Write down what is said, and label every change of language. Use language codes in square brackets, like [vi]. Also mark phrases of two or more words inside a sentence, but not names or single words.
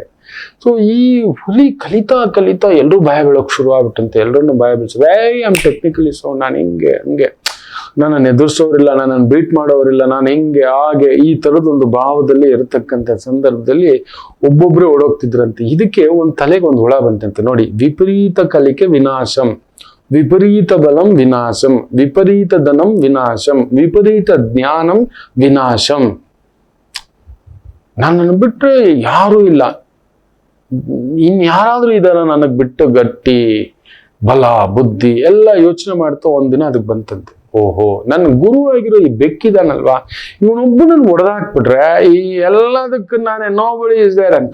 [kn] ಸೊ ಈ ಹುಲಿ ಕಲಿತಾ ಕಲಿತಾ ಎಲ್ಲರೂ ಭಯ ಬೀಳೋಕ್ ಶುರು ಆಗ್ಬಿಟ್ಟಂತೆ. ಎಲ್ಲರನ್ನು ಭಯ ಬೀಳ್ಸೋದು, [en] I am technically so, [kn] ನಾನು ಹಿಂಗೆ ಹಂಗೆ, ನನ್ನನ್ನು ಎದುರಿಸೋರಿಲ್ಲ, ನನ್ನನ್ನು ಬೀಟ್ ಮಾಡೋರಿಲ್ಲ, ನಾನು ಹಿಂಗೆ ಹಾಗೆ, ಈ ತರದೊಂದು ಭಾವದಲ್ಲಿ ಇರತಕ್ಕಂಥ ಸಂದರ್ಭದಲ್ಲಿ ಒಬ್ಬೊಬ್ಬರೇ ಓಡೋಗ್ತಿದ್ರಂತೆ. ಇದಕ್ಕೆ ಒಂದು ತಲೆಗೆ ಒಂದು ಹುಳ ಬಂತಂತೆ ನೋಡಿ. [sa] ವಿಪರೀತ ಕಲಿಕೆ ವಿನಾಶಂ, ವಿಪರೀತ ಬಲಂ ವಿನಾಶಂ, ವಿಪರೀತ ಧನಂ ವಿನಾಶಂ, ವಿಪರೀತ ಜ್ಞಾನಂ ವಿನಾಶಂ. [kn] ನನ್ನನ್ನು ಬಿಟ್ರೆ ಯಾರೂ ಇಲ್ಲ, ಇನ್ಯಾರಾದ್ರೂ ಇದಾರ ನನಗ್ ಬಿಟ್ಟು ಗಟ್ಟಿ, ಬಲ, ಬುದ್ಧಿ ಎಲ್ಲ ಯೋಚನೆ ಮಾಡ್ತಾ ಒಂದಿನ ಅದಕ್ಕೆ ಬಂತಂತೆ. ಓಹೋ, ನನ್ನ ಗುರು ಆಗಿರೋ ಈ ಬೆಕ್ಕಿದಾನಲ್ವಾ, ಇವನೊಬ್ಬ ನನ್ ಹೊಡೆದಾಕ್ಬಿಟ್ರೆ ಈ ಎಲ್ಲದಕ್ಕೂ ನಾನೇ [en] nobody is there [kn] ಅಂತ.